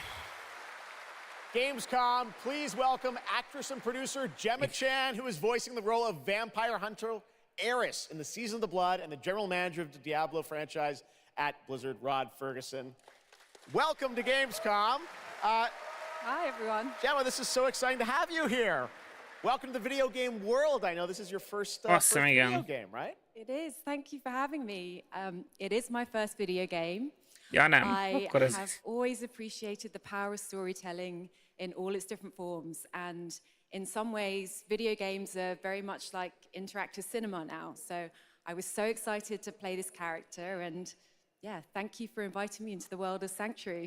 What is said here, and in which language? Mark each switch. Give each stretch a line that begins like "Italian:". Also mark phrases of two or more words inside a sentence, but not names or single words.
English: Gamescom, please welcome actress and producer Gemma Chan, who is voicing the role of vampire hunter Eris in the Season of the Blood, and the general manager of the Diablo franchise at Blizzard, Rod Ferguson. Welcome to Gamescom. Hi, everyone. Gemma, this is so exciting to have you here. Welcome to the video game world. I know this is your first video game, right? It is. Thank you for having me. It is my first video game.
Hungarian: Ja nem,
English: I
Hungarian: akkor ez...
English: have always appreciated the power of storytelling in all its different forms. And in some ways, video games are very much like interactive cinema now. So I was so excited to play this character. And yeah, thank you for inviting me into the world of Sanctuary.